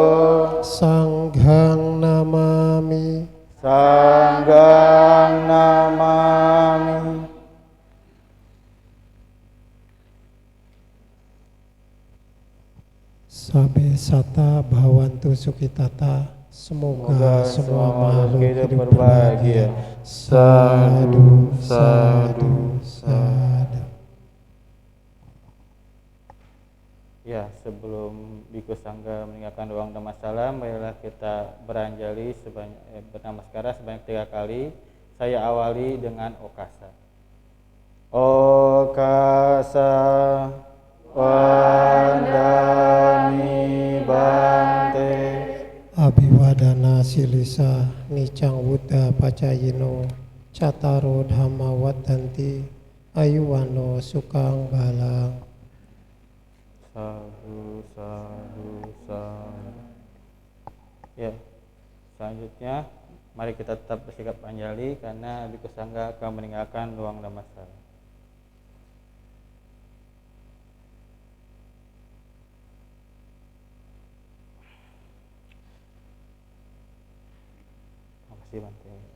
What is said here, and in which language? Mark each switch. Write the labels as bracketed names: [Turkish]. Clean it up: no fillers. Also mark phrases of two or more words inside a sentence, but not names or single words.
[Pali] Sanghang Namami. Sanggang namami. Sabe sata bhavantu sukitata. [Indonesian] Semoga semua makhluk hidup berbahagia. [Pali] Sadu, sadu, sadu. [Indonesian] Ya, sebelum Biku Sangga meninggalkan ruang Dhammasalam, marilah kita beranjali bernamaskara sebanyak 3 kali. Saya awali dengan Okasa. [Pali] Okasa Wandami Bante. Abhiwadana Silisa Nicang Buddha Pacayino Cataro Dhamma Wadanti Ayuwano Sukang Balang. Sadu, sadu, sadu. [Indonesian] Ya, selanjutnya mari kita tetap bersikap anjali karena Biku Sangga akan meninggalkan ruang Dhammasalam. Makasih Bante.